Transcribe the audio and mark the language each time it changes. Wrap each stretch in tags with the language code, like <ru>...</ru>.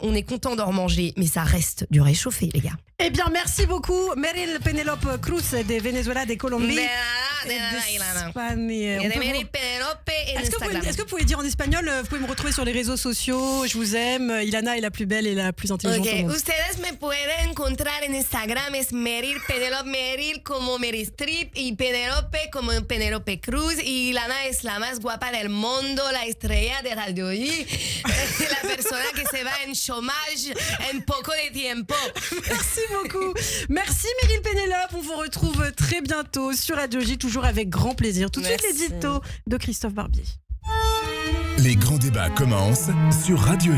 <fr>On est content d'en remanger, mais ça reste du réchauffé, les gars. Eh bien, merci beaucoup, Meryl Pénélope Cruz de Venezuela, de Colombie. Est-ce que vous pouvez dire en espagnol, vous pouvez me retrouver sur les réseaux sociaux, je vous aime, Ilana est la plus belle et la plus intelligente au monde.</fr> <es>Ustedes ustedes me pueden encontrar en Instagram, es Meryl Penelope, Meryl como Meryl Streep y Penelope como Penelope Cruz. Y Lana es la más guapa del mundo, la estrella de Radio J, la persona que se va en chômage en poco de tiempo.</es> <fr>Merci beaucoup. Merci Meryl Pénélope. On vous retrouve très bientôt sur Radio J, toujours avec grand plaisir. Tout de suite, Merci. l'édito de Christophe Barbier. Les grands débats commencent sur Radio J.</fr>